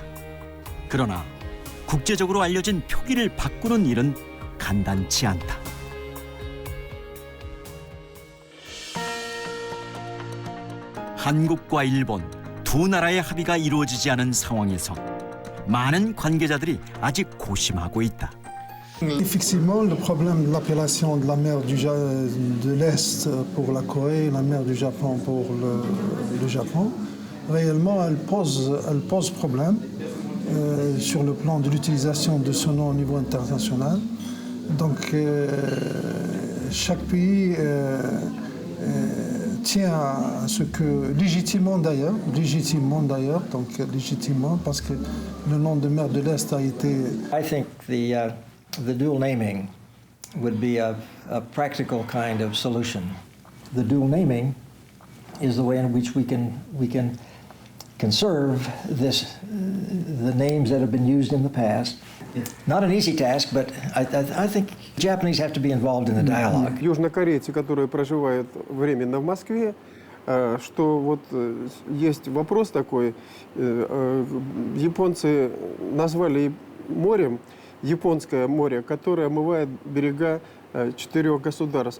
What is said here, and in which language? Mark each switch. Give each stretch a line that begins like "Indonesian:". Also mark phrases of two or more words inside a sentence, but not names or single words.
Korean: 그러나 국제적으로 알려진 표기를 바꾸는 일은 간단치 않다. 한국과 일본 두 나라의 합의가 이루어지지 않은 상황에서 많은 관계자들이 아직 고심하고 있다.
French: Effectivement, le problème de l'appellation de la mer de l'Est pour la Corée, la mer du Japon pour le Japon, réellement, elle pose problème sur le plan de l'utilisation de ce nom au niveau international. Donc, chaque pays tient à ce que, légitimement d'ailleurs, parce que le nom de mer de l'Est a été...
English: I think the dual naming would be a practical kind of solution. The dual naming is the way in which we can conserve the names that have been used in the past. Not an easy task, but I think Japanese have to be involved in the dialogue.
Russian: Южнокорейцы, которые проживают временно в Москве, что вот есть вопрос такой, японцы назвали морем Японское море, которое омывает берега 4 государств.